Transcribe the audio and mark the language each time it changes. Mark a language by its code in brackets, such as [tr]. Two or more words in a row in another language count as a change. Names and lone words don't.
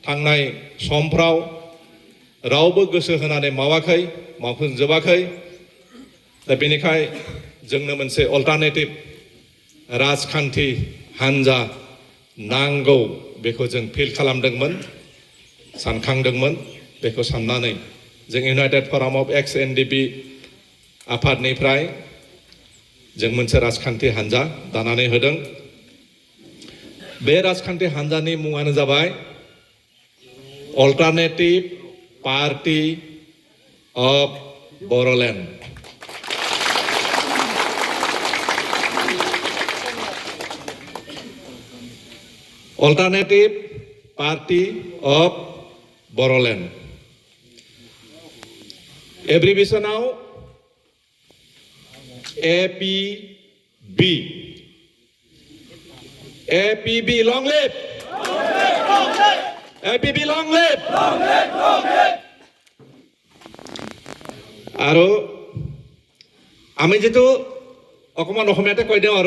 [brx] थांनाय समफ्राव रावबो गोसो होनानै मावाखै मावफुंजोबाखै दा बेनिखाय जोंनो मोनसे अल्टारनेटिभ राजखान्थि हान्जा नांगौ बेखौ जों फिल खालामदोंमोन सानखांदोंमोन बेखौ साननानै जों इउनाइटेड फराम अफ एक्स एनडिपि आफादनिफ्राय जों मोनसे राजखान्थि हान्जा दानानै होदों बे राजखान्थि हान्जानि मुङानो जाबाय अल्टारनेटिभ पार्टी अफ बर'लेण्ड Alternative Party of Boroland. [en] Abbreviation now APB. APB long live. APB long live. [as] আৰু আমি যেটো অকমান অসমীয়াতে কৈ দিওঁ আৰু